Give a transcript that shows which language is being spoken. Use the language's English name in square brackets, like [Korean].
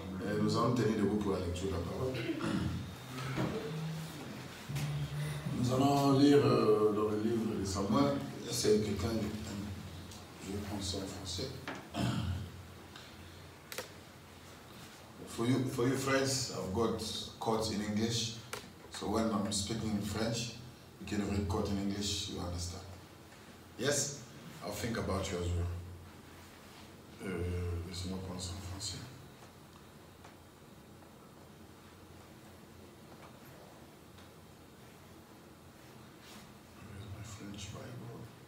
[French] Et nous allons tenir debout pour la lecture de la parole. Nous allons lire dans le livre de Samuel. C'est quelqu'un, je vais prendre ça en français. [English] For you friends, I've got quotes in English. So when I'm speaking in French, you can read quote in English, you understand. Yes? I'll think about you as well. [French] Laissez-moi prendre ça en français. [English] Where's my French Bible?